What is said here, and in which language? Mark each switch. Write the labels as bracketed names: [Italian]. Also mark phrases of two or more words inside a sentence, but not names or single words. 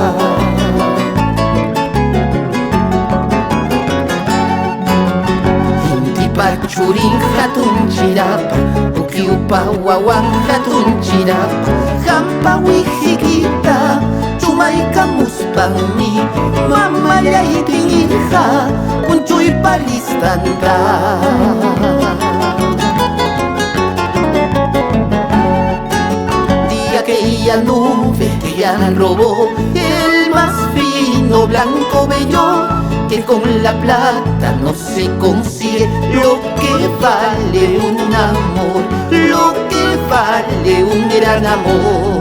[Quechua] Intipa churin hatun chirapa, ukiupa wawan hatun chirapa, hampa wijikita, chumayka muspangmi, mamalla itinirja, punchuypa listanta. [Spanish] Di aquella nube que ya robó el más fino blanco vello, que con la plata no se consigue lo que vale un amor, lo que vale un gran amor.